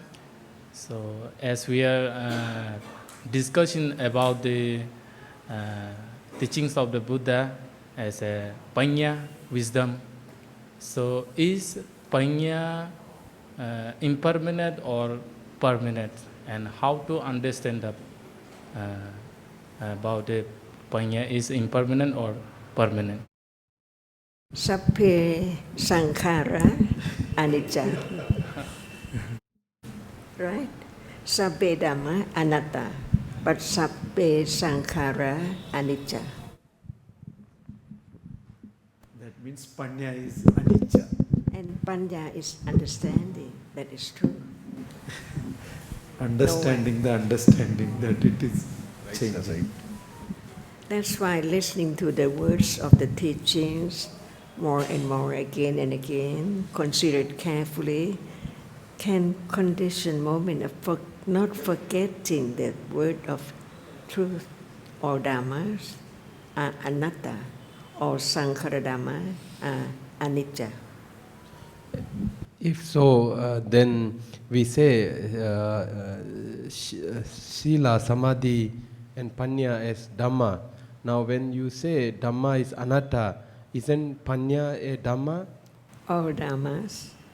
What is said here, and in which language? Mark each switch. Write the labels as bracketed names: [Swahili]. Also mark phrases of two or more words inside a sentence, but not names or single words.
[English] So, as we are discussing about the teachings of the Buddha as a panya, wisdom, so is panya impermanent or permanent? And how to understand about the panya is impermanent or permanent? [Pali] Sapphe sankhara anicca. [English] Right? [Pali] Sabbe Dhamma anatta, but sabbe sankhara anicca. [English] That means panya is anicca. And panya is understanding, that is true. Understanding the understanding that it is changing. That's why listening to the words of the teachings more and more again and again, considered carefully, can condition moment of not forgetting the word of truth or dhammas, anatta, or [Pali] sankhara dhamma, [English] anicca. If so, then we say Sila, Samadhi and Panya as Dhamma. Now when you say Dhamma is Anatta, isn't Panya a Dhamma? All dhammas.